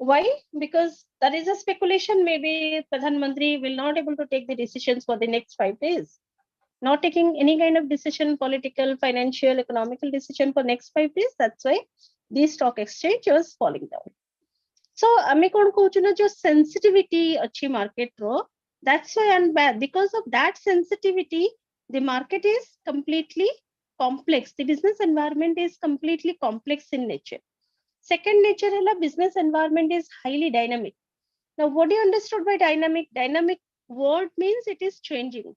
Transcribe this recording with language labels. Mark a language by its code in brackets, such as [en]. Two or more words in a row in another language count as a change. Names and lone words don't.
[en] Why? Because there is a speculation. Maybe Pradhan Mantri will not able to take the decisions for the next 5 days. Not taking any kind of decision, political, financial, economical decision for next 5 days. That's why the stock exchange was falling down. So [or] ଆମେ କଣ କହୁଛୁ ନା ଯୋଉ [en] sensitivity ଅଛି market ro, that's why, and because of that sensitivity, the market is completely complex. The business environment is completely complex in nature. Second nature है business environment is highly dynamic. Now, what do you understood by dynamic? Dynamic word means it is changing.